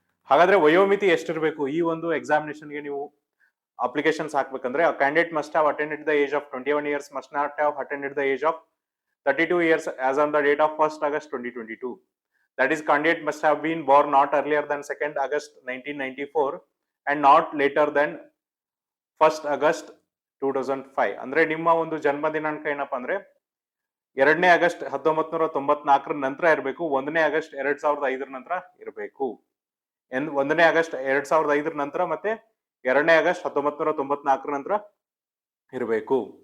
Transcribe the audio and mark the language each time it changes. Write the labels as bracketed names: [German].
[Kannada] ಹಾಗಾದ್ರೆ ವಯೋಮಿತಿ ಎಷ್ಟಿರಬೇಕು ಈ ಒಂದು ಎಕ್ಸಾಮಿನೇಷನ್ಗೆ ನೀವು ಅಪ್ಲಿಕೇಶನ್ಸ್ ಹಾಕ್ಬೇಕಂದ್ರೆ [English] Candidate must have attended the age of 21 years, must not have attended the age of 32 years as on the date of 1st August 2022. That is, candidate must have been born not earlier than 2nd August 1994 and not later than 1st August 2005. [Kannada] ಅಂದ್ರೆ ನಿಮ್ಮ ಒಂದು ಜನ್ಮ ದಿನಾಂಕ ಏನಪ್ಪಾ ಅಂದ್ರೆ 2ನೇ August 1994 ನಂತರ ಇರಬೇಕು, 1ನೇ ಆಗಸ್ಟ್ 2005 ನಂತರ ಇರಬೇಕು. 1ನೇ ಆಗಸ್ಟ್ 2005 ನಂತರ ಮತ್ತೆ 2ನೇ ಆಗಸ್ಟ್ 1994 ನಂತರ ಇರಬೇಕು.